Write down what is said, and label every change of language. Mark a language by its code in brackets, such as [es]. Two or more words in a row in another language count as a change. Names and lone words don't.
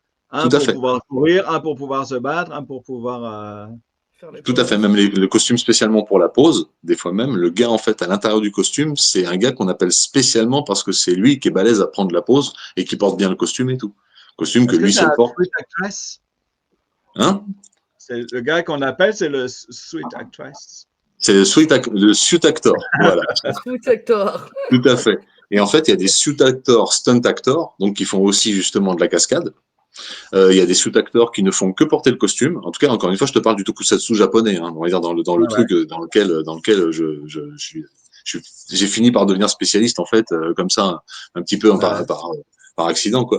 [fr] Un Tout à pour fait. pouvoir courir, un pour pouvoir se battre, un pour pouvoir. Faire les Tout à fait, poses. même le costume spécialement pour la pose, des fois même, le gars en fait à l'intérieur du costume, c'est un gars qu'on appelle spécialement parce que c'est lui qui est balèze à prendre la pose et qui porte bien le costume et tout. Costume que Est-ce que lui c'est un seul porte. [en] sweet actress? [fr] Hein? C'est le gars qu'on appelle, c'est le [en] sweet actress. [fr] C'est le [en] suit actor, [fr] voilà, [en] Sweet actor. [fr] tout à fait. Et en fait, il y a des [en] suit actors, stunt actors, [fr] donc qui font aussi justement de la cascade. Il y a des [en] suit actors [fr] qui ne font que porter le costume. En tout cas, encore une fois, je te parle du tokusatsu japonais, hein, on va dire dans le Ouais. truc dans lequel j'ai fini par devenir spécialiste en fait, comme ça, un petit peu par accident, quoi.